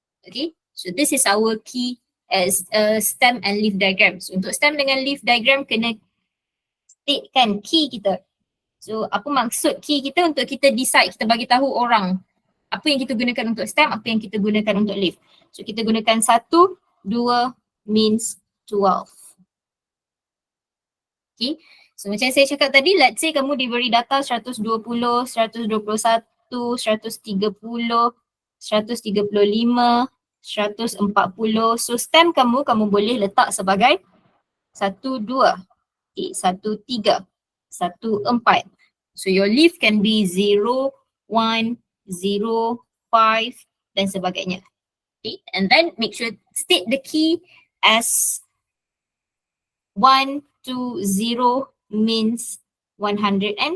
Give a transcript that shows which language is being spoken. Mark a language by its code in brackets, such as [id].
[en] Okay, so this is our key as stem and leaf diagram. [ms] So untuk stem dengan leaf diagram kena statekan key kita. So apa maksud key kita untuk kita decide, kita bagi tahu orang apa yang kita gunakan untuk stem, apa yang kita gunakan untuk leaf. So kita gunakan 1, 2 means 12. Okay. So macam saya cakap tadi, [en] let's say [ms] kamu diberi data 120, 121, 130, 135, 140. So stem kamu boleh letak sebagai 1, 2, okay, 1, 3, 1, 4. [en] So your leaf can be 0, 1, 0, 5 dan sebagainya. Okay, and then make sure state the key as 1, 2, 0 means 120.